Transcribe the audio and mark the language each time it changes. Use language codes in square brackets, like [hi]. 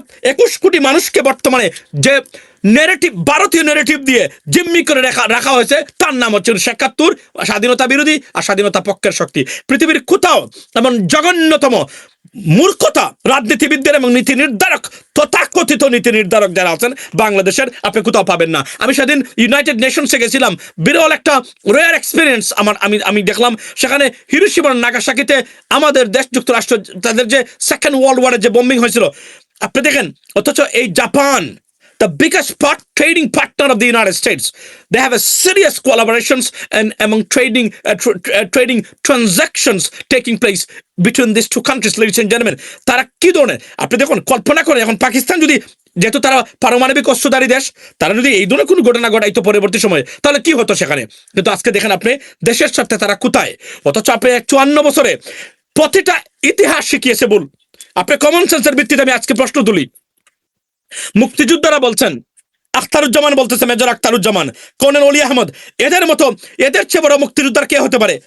[bn] 21 কোটি মানুষকে বর্তমানে যে নেরেটিভ, ভারতীয় নেরেটিভ দিয়ে জিম্মি করে রাখা হয়েছে, তার নাম হচ্ছে 1971, স্বাধীনতা বিরোধী আর স্বাধীনতা পক্ষের শক্তি। পৃথিবীর কোথাও এমন জঘন্যতম মূর্খতা রাজনীতিবিদদের এবং নীতি নির্ধারক, তথাকথিত নীতি নির্ধারক যারা আছেন বাংলাদেশের, আপনি কোথাও পাবেন না। আমি সেদিন ইউনাইটেড নেশনসে গেছিলাম, বিরল একটা [en] rare experience [bn] আমি দেখলাম। সেখানে হিরোশিমা নাগাসাকিতে আমাদের দেশ যুক্তরাষ্ট্র, তাদের যে সেকেন্ড ওয়ার্ল্ড ওয়ারের যে বোম্বিং হয়েছিল, আপনি দেখেন, অথচ এই Japan, [en] the biggest trading partner of the United States, they have a serious collaborations and among trading transactions taking place between these two countries, ladies and gentlemen. [bn] তারা কি ধরনের, আপনি দেখুন, কল্পনা করেন, এখন পাকিস্তান যদি, যেহেতু তারা পারমাণবিক অস্ত্রধারী দেশ, তারা যদি এই ধরনের কোনো ঘটনা ঘটাইতো পরবর্তী সময়ে, তাহলে কি হতো সেখানে। কিন্তু আজকে দেখেন আপনি দেশের সাথে তারা কোথায়, অথচ আপনি 54 বছরে প্রতিটা ইতিহাস শিখিয়েছে বল। আপনি কমন সেন্সের ভিত্তিতে আমি আজকে প্রশ্ন তুলি, মুক্তিযোদ্ধারা বলছেন, আখতারুজ্জামান বলতেছে, মেজর আখতারুজ্জামান, কর্নেল অলি আহমদ, এদের মতো, এদের চেয়ে বড় মুক্তিযোদ্ধার কে হতে পারে?